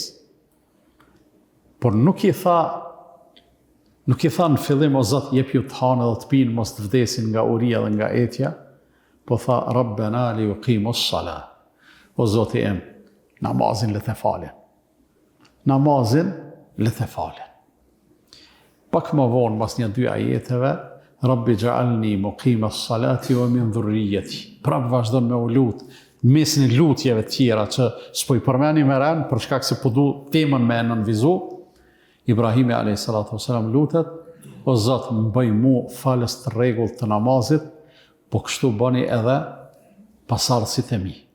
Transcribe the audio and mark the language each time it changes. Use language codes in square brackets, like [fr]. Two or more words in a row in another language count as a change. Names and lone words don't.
[sq] Por nuk i tha në fillim, o Zotë, jep ju të hanë edhe të pinë, mos të vdesin nga uria dhe nga etja, po tha, [ar] ربنا ليقيموا الصلاة. [sq] O Zotë im, namazin le të falen. Namazin le të falen. Pak më vonë, mas një 2 ajeteve, [ar] رب اجعلني مقيم الصلاة ومن ذريتي. [sq] Prap vazhdon me u lut, në mesin e lutjeve tjera që s'po i përmeni me ren, për shkak se po du temën me nënvizu, Ibrahimi [ar] عليه الصلاة والسلام [sq] lutet, o Zot, më bëj mu falës të rregull të namazit, po kështu bëni edhe pasardhësit e mi.